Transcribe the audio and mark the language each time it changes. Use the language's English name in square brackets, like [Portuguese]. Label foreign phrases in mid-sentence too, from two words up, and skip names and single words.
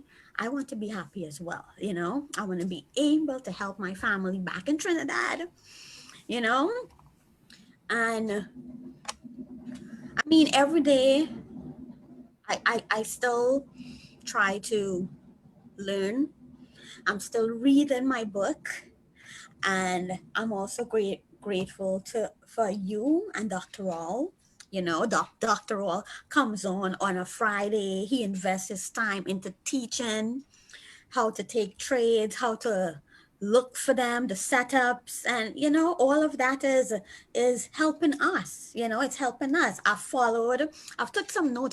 [English] I want to be happy as well. I want to be able to help my family back in Trinidad, you know, and I mean, every day I still try to learn. I'm still reading my book, and I'm also grateful to for you and Dr. Rawl. Dr. Rawl comes on a Friday. He invests his time into teaching how to take trades, how to look for them, the setups, and all of that is helping us. It's helping us. I've took some notes.